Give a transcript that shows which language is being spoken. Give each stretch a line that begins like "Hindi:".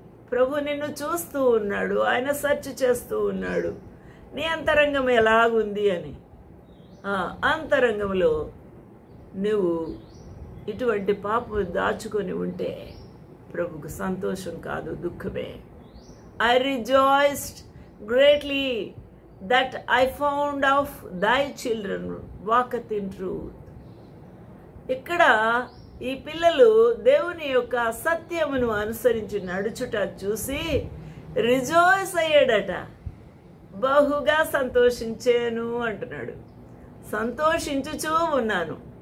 Telugu: ప్రభు నిన్ను చూస్తూ ఉన్నాడు, ఆయన సెర్చ్ చేస్తూ ఉన్నాడు నీ అంతరంగం ఎలాగుంది అని. ఆ అంతరంగంలో నువ్వు ఇటువంటి పాపం దాచుకొని ఉంటే ప్రభుకు సంతోషం కాదు, దుఃఖమే.
English: I rejoiced greatly that I found of thy children walketh in truth.
Telugu: ఇక్కడ ఈ పిల్లలు దేవుని యొక్క సత్యమును అనుసరించి నడుచుట చూసి రిజాయిస్ అయ్యాడట. బహుగా సంతోషించాను అంటున్నాడు. సంతోషించుచూ ఉన్నాను.